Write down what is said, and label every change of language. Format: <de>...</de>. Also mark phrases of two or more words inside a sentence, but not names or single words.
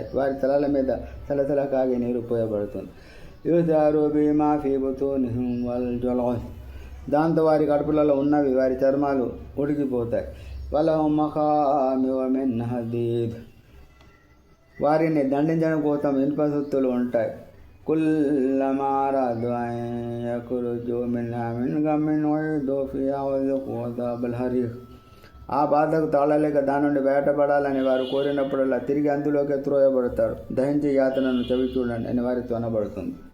<te>వారి తలల మీద తలతల కాగి నీరు పోయబడుతుంది. దాంతో వారి కడుపులలో ఉన్నవి, వారి చర్మాలు ఉడికిపోతాయి. వారిని దండించడం కోసం ఇనుప సుత్తులు ఉంటాయి.</te> <ar>كلما أرادوا أن يخرجوا منها من غم أعيدوا فيها وذوقوا عذاب الحريق.</ar> <te>ఆ బాధకు తాళలేక దాని నుండి బయటపడాలని వారు కోరినప్పుడల్లా తిరిగి అందులోకి త్రోయబడతారు. దహించే యాతనను చవి చూడండి అని వారితో అనబడుతుంది.</te>